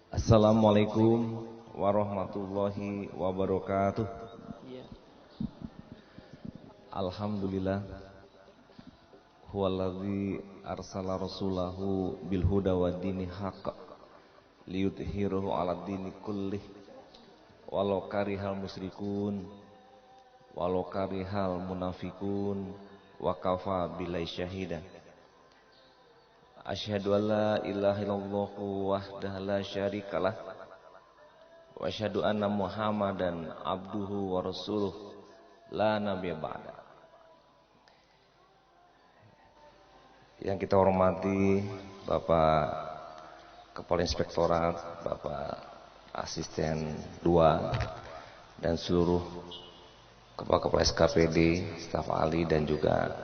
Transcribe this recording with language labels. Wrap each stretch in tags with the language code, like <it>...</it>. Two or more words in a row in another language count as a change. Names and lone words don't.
<ar>السلام عليكم ورحمة الله وبركاته. الحمد لله هو الذي أرسل رسوله بالهدى ودين الحق ليظهره على الدين كله ولو كره المشركون ولو كره المنافقون وكفى بالله شهيدا. أشهد أن لا إله إلا الله وحده لا شريك له وأشهد أن محمدا عبده ورسوله لا نبي بعده.</ar> <id>Yang kita hormati Bapak Kepala Inspektorat, Bapak Asisten 2 dan seluruh Kepala SKPD, staf ahli dan juga</id>